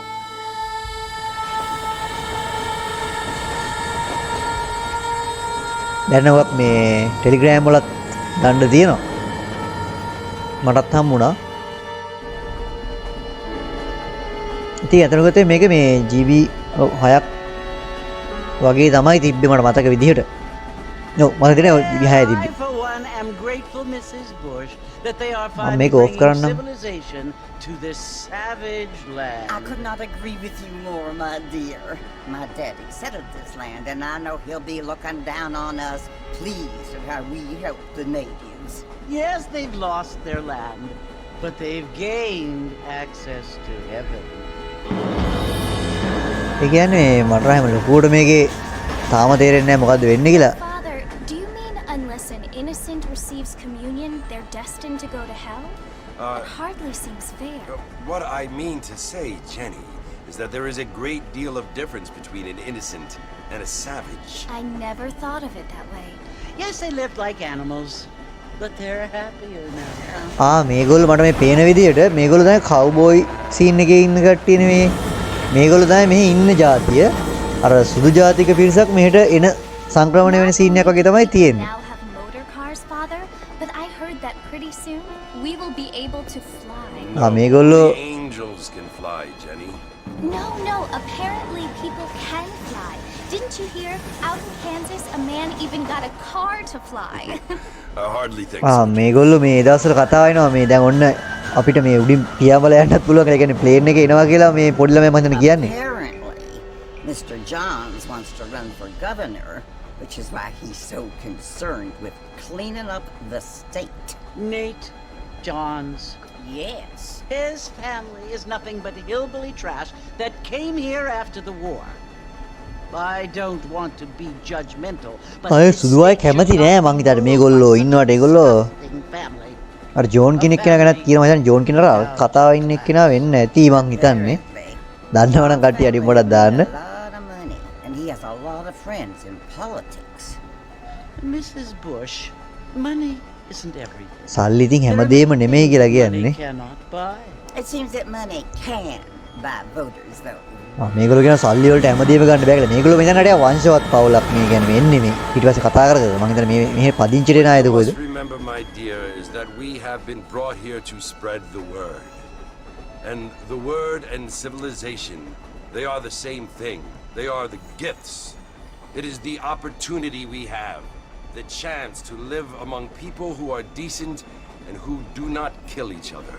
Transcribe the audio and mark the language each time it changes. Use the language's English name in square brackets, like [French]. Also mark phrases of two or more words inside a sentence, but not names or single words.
[Sinhala] දැන් ඔක් මේ ටෙලිග්‍රෑම් වලත් ගන්න තියෙනවා. මටත් හම්බුණා. ඉතින් අතනකට මේක මේ GB 6ක් වගේ තමයි තිබ්බේ මට මතක විදිහට. ඔව් මම හිතන්නේ 6 තිබ්බේ. [English] I'm make off karna. To this savage land. I could not agree with you more, my dear. My daddy settled this land, and I know he'll be looking down on us, pleased at how we help the natives. Yes, they've lost their land, but they've gained access to heaven. [Sinhala] ඒ කියන්නේ මට රහම ලොකුවට මේකේ තාම තේරෙන්නේ නැහැ මොකද්ද වෙන්නේ කියලා. [English] Father, do you mean unless an innocent receives communion, they're destined to go to hell? It hardly seems fair. What I mean to say, Jenny, is that there is a great deal of difference between an innocent and a savage. I never thought of it that way. Yes, they lived like animals, but they're happier now. [Sinhala] මේගොල්ලෝ මට මේ පේන විදිහට මේගොල්ලෝ තමයි [English] cowboy scene [Sinhala] එකේ ඉන්න කට්ටිය නෙමෙයි. මේගොල්ලෝ තමයි මෙහි ඉන්න ජාතිය. අර සුදු ජාතික පිරිසක් මෙහෙට එන සංක්‍රමණය වෙන සීන් එකක් වගේ තමයි තියෙන්නේ. [English] Now have motor cars, Father, but I heard that pretty soon we will be able to fly. [Sinhala] මේගොල්ලෝ [English] The angels can fly, Jenny. No, apparently people can fly. Didn't you hear? Out in Kansas, a man even got a car to fly. I hardly think so. [Sinhala] මේගොල්ලෝ මේ දවස්වල කතා වෙනවා මේ දැන් ඔන්න අපිට මේ උඩින් පියාඹලා යන්නත් පුළුවන්. ඒ කියන්නේ ප්ලේන් එකේ එනවා කියලා මේ පොඩි ළමයා මම හිතන්නේ කියන්නේ. [English] Apparently, Mr. Johns wants to run for governor, which is why he's so concerned with cleaning up the state. Nate Johns. Yes. His family is nothing but hillbilly trash that came here after the war. I don't want to be judgmental, but [Sinhala] අය සුදු අය කැමති නෑ මං හිතන්නේ මේගොල්ලෝ ඉන්නවට ඒගොල්ලෝ family. අර ජෝන් කෙනෙක් කෙනා ගැනත් කියනවා. මම හිතන්නේ ජෝන් කෙනාට කතාව ඉන්න එක්කෙනා වෙන්න ඇති මං හිතන්නේ. දන්නවනම් කට්ටිය අඩි පොඩක් දාන්න. [English] A lot of money, and he has a lot of friends in politics. Mrs. Bush, money isn't everything. [Sinhala] සල්ලි ඉතින් හැමදේම නෙමෙයි කියලා කියන්නේ. [English] Money cannot buy. It seems that money can buy voters, though. [Sinhala] මේගොල්ලෝ කියන සල්ලි වලට හැමදේම ගන්න බෑ කියලා. මේගොල්ලෝ මෙතන හිටියා වංශවත් පවුලක් මේ කියන්නේ එන්නේ මේ. ඊට පස්සේ කතා කරගද මම හිතන්නේ මේ මෙහෙ පදිංචිට එන අයද කොහෙද? [English] Remember, my dear, is that we have been brought here to spread the word. And the word and civilization, they are the same thing. They are the gifts. It is the opportunity we have, the chance to live among people who are decent and who do not kill each other.